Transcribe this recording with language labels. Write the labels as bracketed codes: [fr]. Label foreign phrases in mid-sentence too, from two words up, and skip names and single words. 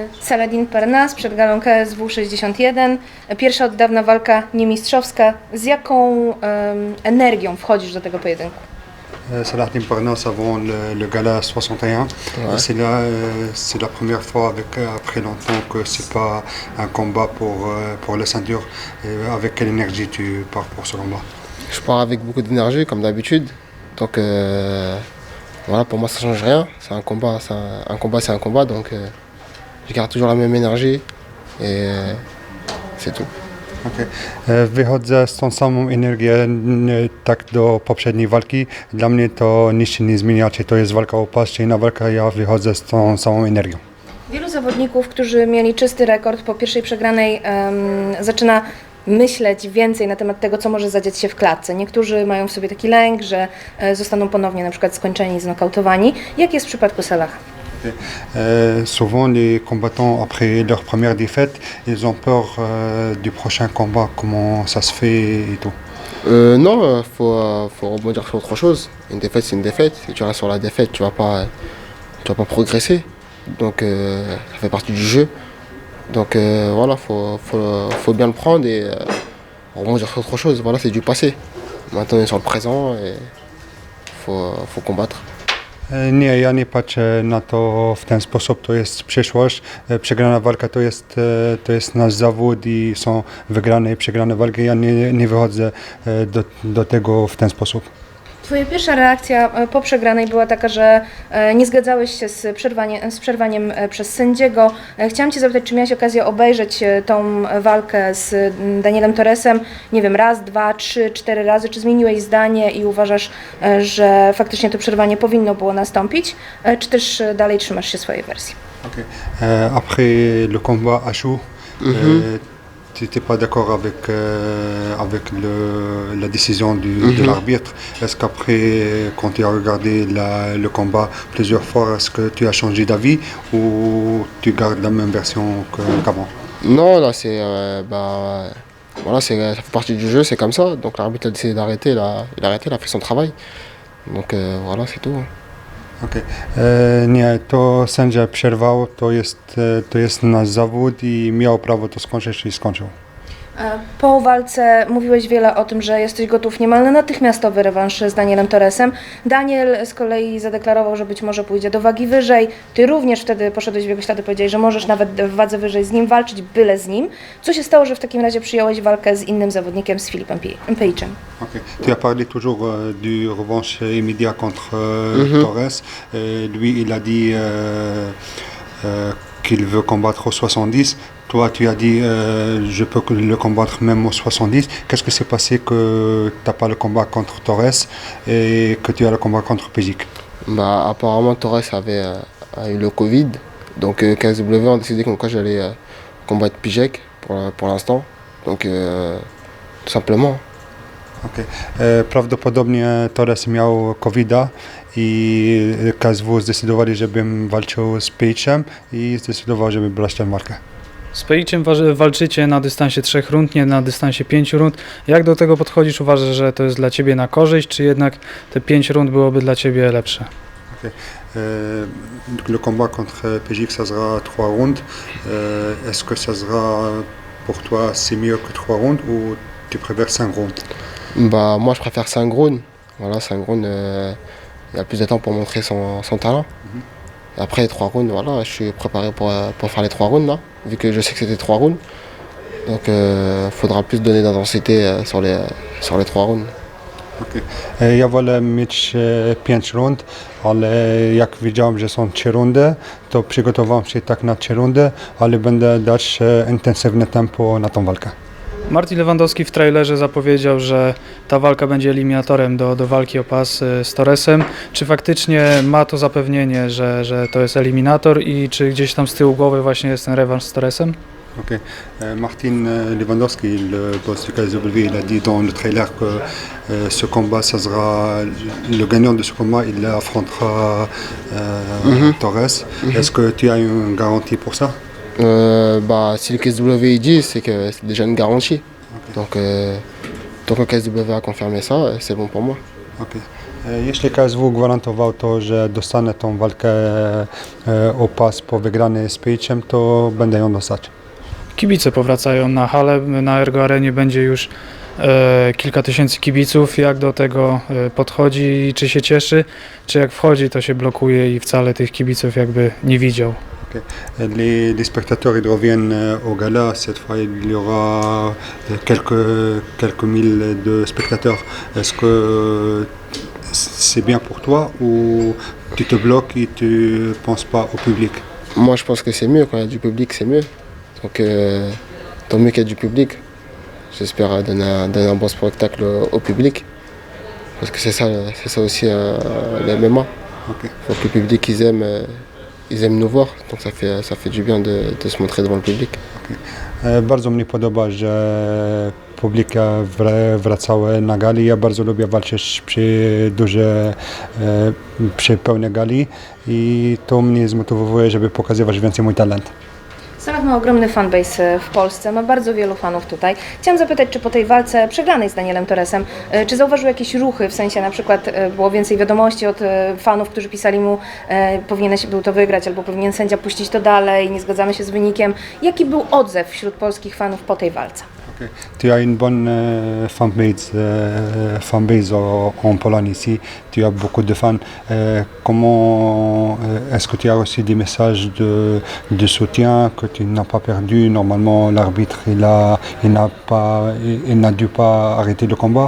[pl] Saladin Parnasse przed galą KSW 61. Pierwsza od dawna walka niemistrzowska. Z jaką energią wchodzisz do tego pojedynku? [fr] Saladin Parnasse avant le gala 61. Ouais. C'est la première fois après longtemps que c'est pas un combat pour la ceinture. Avec quelle énergie tu pars pour ce combat? Je pars avec beaucoup d'énergie, comme d'habitude. Donc voilà, pour moi, ça change rien. C'est un combat, c'est un combat. Donc je garde toujours la même énergie et c'est tout. Okay. [pl] Wychodzę z tą samą energię tak do poprzedniej walki. Dla mnie to nic się nie zmienia, czy to jest walka o pas, czy inna walka, ja wychodzę z tą samą energią. Wielu zawodników, którzy mieli czysty rekord po pierwszej przegranej, zaczyna myśleć więcej na temat tego, co może zadziać się w klatce. Niektórzy mają w sobie taki lęk, że zostaną ponownie na przykład skończeni, znokautowani. Jak jest w przypadku Salaha? [fr] Souvent les combattants après leur première défaite, ils ont peur du prochain combat, comment ça se fait et tout. Non, faut rebondir sur autre chose. Une défaite, c'est une défaite. Si tu restes sur la défaite, tu vas pas progresser. Donc ça fait partie du jeu. Donc voilà, faut bien le prendre et rebondir sur autre chose. Voilà, c'est du passé. Maintenant, on est sur le présent et faut combattre. [pl] Nie, ja nie patrzę na to w ten sposób, to jest przyszłość. Przegrana walka to jest nasz zawód i są wygrane i przegrane walki. Ja nie wychodzę do tego w ten sposób. Twoja pierwsza reakcja po przegranej była taka, że nie zgadzałeś się z przerwaniem przez sędziego. Chciałam Cię zapytać, czy miałeś okazję obejrzeć tą walkę z Danielem Torresem, nie wiem, raz, dwa, trzy, 4 razy, czy zmieniłeś zdanie i uważasz, że faktycznie to przerwanie powinno było nastąpić, czy też dalej trzymasz się swojej wersji? Okay. [fr] Après le combat à Chou, tu n'étais pas d'accord avec la décision de l'arbitre. Est-ce qu'après, quand tu as regardé le combat plusieurs fois, est-ce que tu as changé d'avis ou tu gardes la même version qu'avant? Non, là c'est voilà, ça fait partie du jeu, c'est comme ça. Donc l'arbitre a décidé d'arrêter, il a arrêté, il a fait son travail. Donc voilà, c'est tout. Okay. [pl] Nie, to sędzia przerwał, to jest nasz zawód i miał prawo to skończyć i skończył. Po walce mówiłeś wiele o tym, że jesteś gotów niemal na natychmiastowy rewanż z Danielem Torresem. Daniel z kolei zadeklarował, że być może pójdzie do wagi wyżej. Ty również wtedy poszedłeś w jego ślady, powiedziałeś, że możesz nawet w wadze wyżej z nim walczyć, byle z nim. Co się stało, że w takim razie przyjąłeś walkę z innym zawodnikiem, z Philippem Page'em? Okay. [fr] Tu as parlé toujours du revanche immédiat contre Torres. Lui, il a dit qu'il veut combattre au 70. Toi, tu as dit je peux le combattre même au 70. Qu'est-ce que s'est passé que tu n'as pas le combat contre Torres et que tu as le combat contre Pejic? Bah, apparemment, Torres a eu le Covid. Donc KSW a décidé que j'allais combattre Pijek pour l'instant. Donc tout simplement. Okay. [pl] Prawdopodobnie Torres miał COVID-a i KSW zdecydowali, żebym walczył z Page'em i zdecydował, żeby brać tę walkę. Z Page'em walczycie na dystansie 3 rund, nie na dystansie 5 rund. Jak do tego podchodzisz? Uważasz, że to jest dla Ciebie na korzyść, czy jednak te 5 rund byłoby dla Ciebie lepsze? Okay. [fr] Le combat contre Pejic, ça sera 3 runds. Est-ce que ça sera pour toi c'est mieux que 3 runds ou tu préfères 5 runds? Bah, moi, je préfère 5 rounds. Voilà, 5 rounds, il y a plus de temps pour montrer son talent. Et après, les 3 rounds, voilà, je suis préparé pour faire les 3 rounds, là, vu que je sais que c'était 3 rounds. Donc, il faudra plus donner d'intensité sur les 3 rounds. Okay. [pl] Ja wolę mieć 5 rund, ale jak wiedziałem, że są 3 rundy, to przygotowałem się tak na 3 rundy, ale będę dać intensywne tempo na tą walkę. Martin Lewandowski w trailerze zapowiedział, że ta walka będzie eliminatorem do walki o pas z Torresem. Czy faktycznie ma to zapewnienie, że to jest eliminator i czy gdzieś tam z tyłu głowy właśnie jest ten rewanż z Torresem? Okay. [fr] Martin Lewandowski, le boss du KSW, il a dit dans le trailer que ce combat, ça sera le gagnant de ce combat, il affrontera Torres. Est-ce que tu as une garantie pour ça? Bah, si le KSW dit, c'est que c'est déjà une garantie. Okay. Donc le KSW a confirmé ça, c'est bon pour moi. Okay. [pl] Jeśli KSW gwarantował to, że dostanę tą walkę o pas po wygranej z Pejciem, to będę ją dostać. Kibice powracają na halę, na Ergo Arenie będzie już kilka tysięcy kibiców. Jak do tego podchodzi, czy się cieszy, czy jak wchodzi, to się blokuje i wcale tych kibiców jakby nie widział. [fr] Les spectateurs ils reviennent au gala. Cette fois, il y aura quelques mille de spectateurs. Est-ce que c'est bien pour toi ou tu te bloques et tu ne penses pas au public? Moi, je pense que c'est mieux. Quand il y a du public, c'est mieux. Donc, tant mieux qu'il y ait du public. J'espère donner un bon spectacle au public. Parce que c'est ça aussi le MMA. Ok. Faut que le public, ils aiment nous voir. Donc, ça fait du bien de se montrer devant le public. [pl] Bardzo mnie podoba, że publika wracały na gali. Ja bardzo lubię walczyć przy pełnej gali i to mnie zmotywuje, żeby pokazywać więcej mój talent. Samet ma ogromny fanbase w Polsce, ma bardzo wielu fanów tutaj. Chciałam zapytać, czy po tej walce przegranej z Danielem Torresem, czy zauważył jakieś ruchy, w sensie na przykład było więcej wiadomości od fanów, którzy pisali mu, powinieneś był to wygrać, albo powinien sędzia puścić to dalej, nie zgadzamy się z wynikiem. Jaki był odzew wśród polskich fanów po tej walce? [fr] Tu as une bonne fanbase en Pologne ici. Tu as beaucoup de fans. Comment est-ce que tu as reçu des messages de soutien que tu n'as pas perdu? Normalement, l'arbitre il n'a dû pas arrêter le combat.